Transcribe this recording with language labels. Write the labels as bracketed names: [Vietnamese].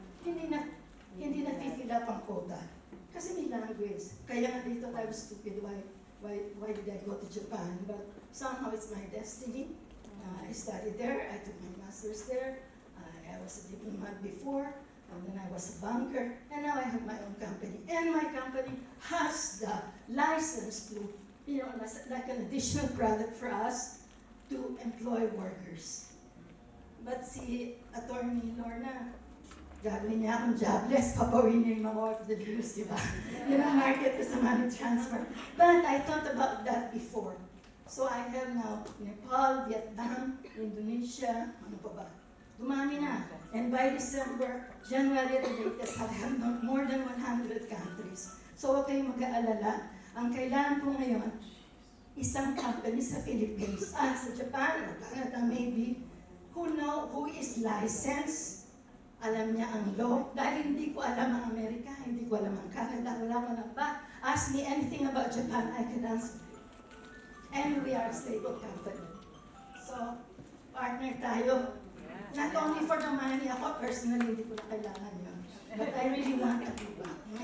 [Filipino] Hindi na fill up ang quota. Kasi may language. Kaya nga dito, [English] I was stupid. Why did I go to Japan? But somehow it's my destiny. I studied there. I took my master's there. I was a diplomat before. And then I was a banker. And now I have my own company. And my company has the license to, like an additional product for us to employ workers. [Filipino] But si Attorney Lorna, gagawin niya akong jobless, papawin niya yung mga OFWs, di ba? Yun ang market ko sa money transfer. [English] But I thought about that before. So I have now Nepal, Vietnam, Indonesia, [Filipino] ano pa ba? Dumami na. [English] And by January the latest, I have more than 100 countries. [Filipino] So huwag kayong mag-aalala. Ang kailangan ko ngayon, isang company sa Philippines, sa Japan, [English] or Canada maybe, who is licensed, [Filipino] alam niya ang law, dahil hindi ko alam ang Amerika, hindi ko alam ang Canada, wala ko lang ba. [English] Ask me anything about Japan, I can answer. And we are a stable company. [Filipino] So, partner tayo. [English] Not only for the money, [Filipino] ako personally, hindi ko na kailangan yun. [English] But I really want to do that.